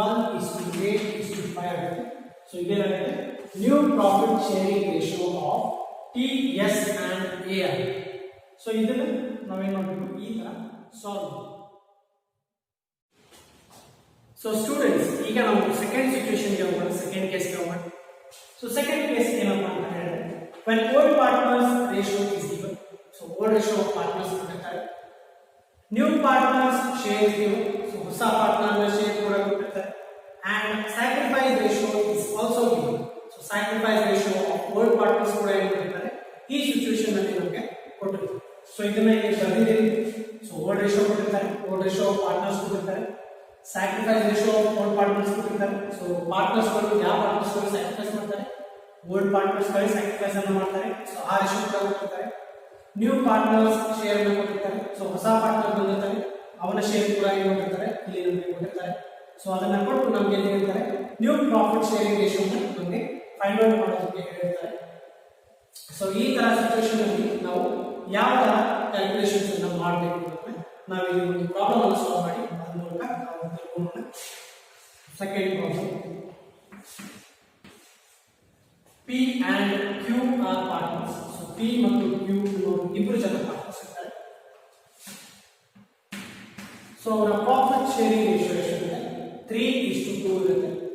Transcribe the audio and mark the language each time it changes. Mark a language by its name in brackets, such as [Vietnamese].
[Kannada] 12:8:5 ಆಗುತ್ತೆ. So ಇದೇನಾಗುತ್ತೆ, new profit sharing ratio of TS and AR. So ಇದನ್ನು ನಾವೇನ್ ಮಾಡಬೇಕು, ಈ ತರ ಸಾಲ್ವ್ ಮಾಡಬೇಕು. ಸೊ ಸ್ಟೂಡೆಂಟ್ಸ್, ಈಗ ನಾವು ಸೆಕೆಂಡ್ ಸಿಚುವೇಶನ್ಗೆ ಹೋಗೋಣ, ಸೆಕೆಂಡ್ ಕೇಸ್ಗೆ ಹೋಗೋಣ. ಸೊ ಸೆಕೆಂಡ್ ಕೇಸ್ ಏನಪ್ಪ ಅಂತ ಹೇಳಿದ್ರೆ, [English] when old partners ratio is given, so old ratio of partners [Kannada] ಕೊಟ್ಟಿರ್ತಾರೆ, [English] new partners share is given, so [Kannada] ಹೊಸ ಪಾರ್ಟ್ನರ್ ನ ಶೇರ್ ಕೂಡ ಕೊಟ್ಟಿರ್ತಾರೆ, [English] and sacrifice ratio is also given. so sacrifice ratio of old partners [Kannada] ಕೂಡ ಏನು ಕೊಟ್ಟಿರ್ತಾರೆ, ಈ situation ಅಲ್ಲಿ ನಮಗೆ ಕೊಟ್ಟಿರ್ತಾರೆ. ಸೊ ಇದನ್ನ ಇಲ್ಲಿ ಬರೆದಿದ್ದೀನಿ. ಸೊ ಓಲ್ಡ್ ರೇಷಿಯೋ ಕೊಟ್ಟಿರ್ತಾರೆ, ಓಲ್ಡ್ ರೇಷಿಯೋ ಆಫ್ ಪಾರ್ಟ್ನರ್ಸ್ ಕೊಟ್ಟಿರ್ತಾರೆ, sacrifice ratio of old partners ಕೊಟ್ಟಿರ್ತಾರೆ. ಸೊ ಪಾರ್ಟ್ನರ್ಸ್ ಗಳು ಯಾವ ಪಾರ್ಟ್ನರ್ಸ್ ಗಳು ಸ್ಯಾಕ್ರಿಫೈಸ್ ಮಾಡ್ತಾರೆ, ಓಲ್ಡ್ ಪಾರ್ಟ್ನರ್ಸ್ ಗಳು ಸ್ಯಾಕ್ರಿಫೈಸ್ ಅನ್ನು ಮಾಡ್ತಾರೆ. ಸೊ ಆ ರೇಷಿಯೋ ಕೂಡ ಕೊಟ್ಟಿರ್ತಾರೆ. ನ್ಯೂ ಪಾರ್ಟ್ನರ್ಸ್ ಶೇರ್ ಅನ್ನು ಕೊಟ್ಟಿರ್ತಾರೆ. ಸೊ ಹೊಸ ಪಾರ್ಟ್ನರ್ ಬಂದಿರ್ತಾರೆ, ಅವನ ಶೇರ್ ಕೂಡ ಏನು ಕೊಟ್ಟಿರ್ತಾರೆ, ಇಲ್ಲಿ ನಮಗೆ ಕೊಟ್ಟಿರ್ತಾರೆ. ಸೊ ಅದನ್ನ ಕೊಟ್ಟು ನಮಗೆ ಏನು ಹೇಳ್ತಾರೆ, ನ್ಯೂ ಪ್ರಾಫಿಟ್ ಶೇರಿಂಗ್ ರೇಷಿಯೋ ನಮಗೆ ಫೈಂಡ್ ಔಟ್ ಮಾಡೋದಕ್ಕೆ ಹೇಳಿರ್ತಾರೆ. ಸೊ ಈ ತರ ಸಿಚುವೇಶನ್ ಅಲ್ಲಿ ನಾವು ಯಾವ ತರ ಕ್ಯಾಲ್ಕುಲೇಷನ್ಸ್ ಅನ್ನು ಮಾಡಬೇಕು ಅಂದ್ರೆ, ನಾವು ಇಲ್ಲಿ ಒಂದು ಪ್ರಾಬ್ಲಮ್ ಅನ್ನು ಸಾಲ್ವ್ ಮಾಡಿ ಅದರ ಮೂಲಕ ನಾವು ತಿಳ್ಕೊಳ್ಳೋಣ. [English] Second problem, P and Q are partners. [Kannada] So P ಮತ್ತು Q ಇಬ್ಬರು ಜನ ಪಾರ್ಟ್ನರ್ಸ್ ಇರ್ತಾರೆ. ಸೊ ಅವರ ಪ್ರಾಫಿಟ್ ಶೇರಿಂಗ್ ರೇಷಿಯೋ ಎಷ್ಟಿದೆ, 3:2 ಇರುತ್ತೆ.